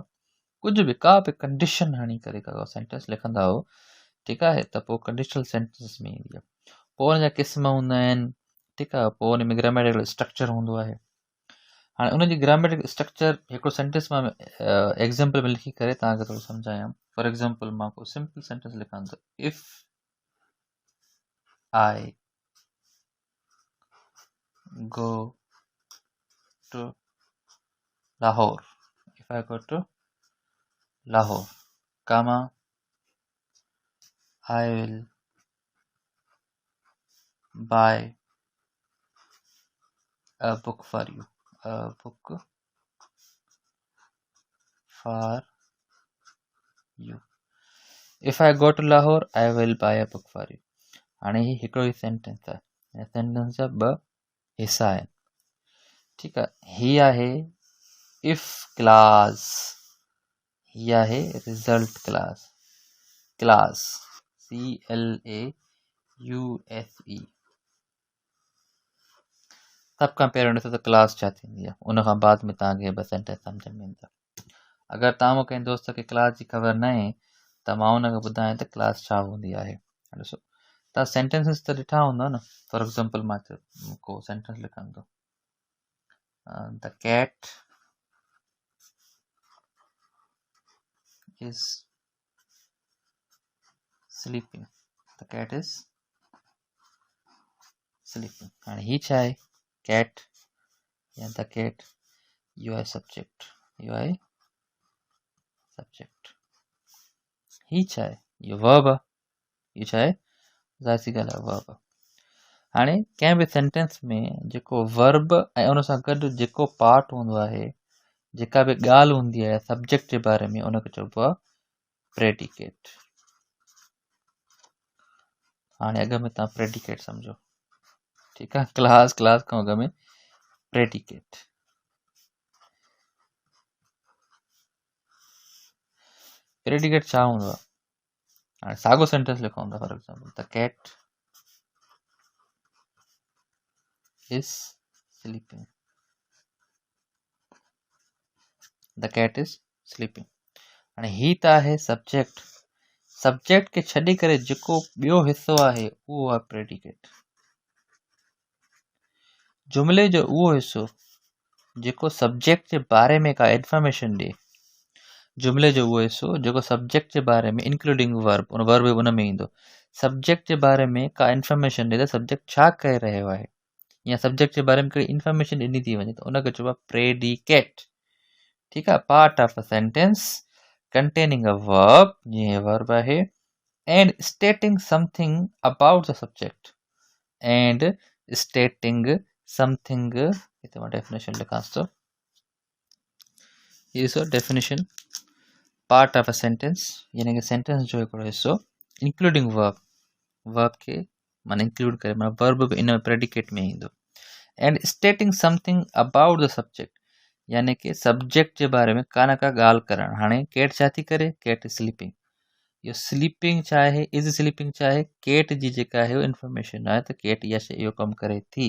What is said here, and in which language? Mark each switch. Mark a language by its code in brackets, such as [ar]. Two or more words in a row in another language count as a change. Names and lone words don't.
[sd] कुझु बि का बि कंडीशन हणी करे का सेंटेंस लिखंदा हो, ठीकु आहे, त पोइ [en] conditional sentence [sd] में ईंदी आहे। पोइ हुन जा क़िस्म हूंदा आहिनि, ठीकु आहे, पोइ हुन में [en] grammatical structure [sd] हूंदो आहे। हाणे उनजी [en] grammatical structure [sd] हिकिड़ो सेंटेंस मां एग्ज़ाम्पल में लिखी करे तव्हांखे थोरो सम्झायां। [en] for example [sd] मां को सिंपल सेंटेंस लिखां त [en] If I go to Lahore. If I go to Lahore, comma, I will buy a book for you. A book for you. If I go to Lahore, I will buy a book for you. [sd] हाणे ही हिकिड़ो ई सेंटेंस आहे। हिन सेंटेंस जा ॿ हिसा आहिनि, ठीकु आहे। ही आहे [en] if clause, [sd] ही आहे [en] result clause. [sd] क्लास CLAUSE। सभ खां पहिरियों ॾिसो त क्लास छा थींदी आहे, उन खां बाद में तव्हांखे ॿ सेंटेंस सम्झ में ईंदा। अगरि तव्हां मूंखे कंहिं दोस्त खे क्लास जी ख़बर न आहे त मां हुनखे ॿुधायां त क्लास छा हूंदी आहे। ॾिसो तव्हां सेंटेंसिस त ॾिठा हूंदा न। [en] for example [sd] मां को सेंटेंस लिखां थो, [en] the cat is sleeping. the cat is sleeping. [sd] हाणे ही छा आहे, कैट या [en] the cat, [sd] यू आहे सब्जेक्ट, यू आहे सब्जेक्ट। ही छा आहे, इहो वर्ब आहे। ही छा आहे, ज़ाहिर सी ॻाल्हि आहे, वर्ब आहे। हाणे कंहिं बि सेंटेंस में जेको वर्ब ऐं उन सां गॾु जेको पार्ट हूंदो आहे, जेका बि ॻाल्हि हूंदी आहे सब्जेक्ट जे बारे में, उनखे चइबो आहे प्रेडिकेट। हाणे अॻ में तव्हां प्रेडिकेट सम्झो, ठीकु आहे। क्लास खां अॻ में प्रेडिकेट। प्रेडिकेट छा हूंदो आहे। हाणे साॻियो सेंटेंस लिखूं था, [en] for example the cat is sleeping. the cat is sleeping. [sd] हाणे ही त आहे सब्जेक्ट। सब्जेक्ट खे छॾे करे जेको ॿियो हिसो आहे उहो आहे प्रेडिकेट। जुमिले जो उहो हिसो जेको सब्जेक्ट जे बारे में का इंफॉर्मेशन ॾिए, जुमिले जो उहो हिसो जेको सब्जेक्ट जे बारे में [en] including verb, [sd] उन वर्ब उन में ईंदो, सब्जेक्ट जे बारे में का इंफॉर्मेशन ॾिए त सब्जेक्ट छा करे रहियो आहे, या सब्जेक्ट जे बारे में कहिड़ी इंफॉर्मेशन ॾिनी थी वञे, त उनखे चइबो आहे प्रेडिकेट। ठीकु आहे। [en] part of a sentence containing a verb, [sd] जीअं वर्ब आहे, [en] and stating something about the subject, and stating something, [sd] हिते मां डेफिनेशन लिखांसि थो। [en] Here is a definition, part of a sentence [sd] यानी कि सेंटेंस जो हिकिड़ो हिसो, [en] including verb, [sd] वर्ब खे माना इंक्लूड करे, माना वर्ब बि इन प्रेडिकेट में ईंदो, [en] and stating something about the subject, [sd] यानी कि सब्जेक्ट जे बारे में का न का ॻाल्हि करणु। हाणे कैट छा थी करे, [en] cat sleeping. [sd] इहो स्लीपिंग छा आहे, [en] is sleeping [sd] छा आहे, कैट जी जेका आहे इंफॉर्मेशन आहे त कैट इहा शइ इहो कमु करे थी।